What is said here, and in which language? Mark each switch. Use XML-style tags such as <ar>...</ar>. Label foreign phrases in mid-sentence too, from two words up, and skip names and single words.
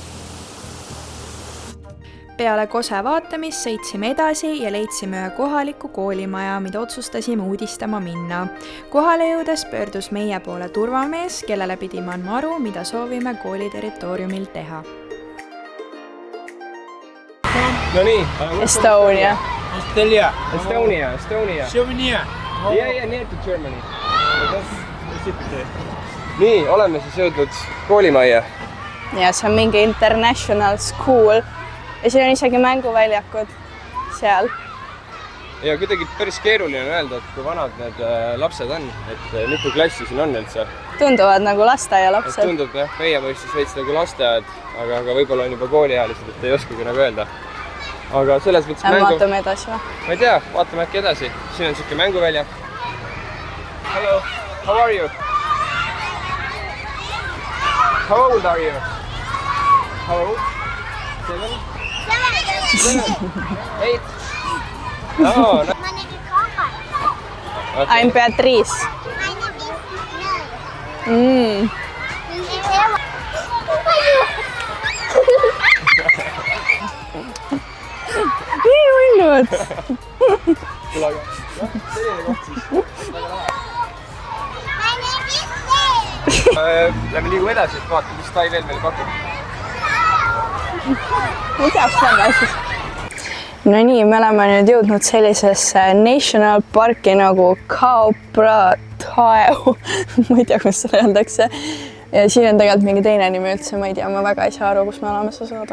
<et>Peale kose vaatamist sõitsime edasi ja leidsime ühe kohaliku koolimaja, mida otsustasime uudistama minna. Kohale jõudes pöördus meie poole turvamees, kellele pidime andma aru, mida soovime kooli territooriumil teha. No nii.</et> <en>Estonia. Estonia. Souvenir. Yeah, near to Germany.</en> <et>Nii, oleme siis jõudnud koolimajja. Ja see on mingi</et> <en>international school.</en> <et>Ja siin on isegi mänguväljakud seal. Ja kuidagi päris keeruline on öelda, et kui vanad need lapsed on, et mitu klassi siin on üldse. Tunduvad nagu lasteaialapsed. Tundub jah, meie mõistes veits nagu lasteaed, aga võib-olla on juba kooliealised, et ei oskagi nagu öelda. Aga selles mõttes vaatame edasi või? Ma ei tea, vaatame äkki edasi. Siin on siuke mänguväljak.</et> <en>Hello, how are you? How old are you? How old? 7? 8? Oh, no. My name is Coca. Okay. I'm Beatrice. My name is Nell.</en> <et>Nii uinud. Kuule, aga selline koht siis.</et> <en>My name is Nell.</en> <et>Lähme liigu edasi, et vaata, mis Tai veel meile pakub. Mida saame siis? No nii, me oleme nüüd jõudnud sellisesse</et> <en>national parki</en> <et>nagu Kauprathaeu. Ma ei tea, kus seda öeldakse. Ja siin on tegelikult mingi teine nimi üldse, ma ei tea, ma väga ei saa aru, kus me oleme seda saada.</et>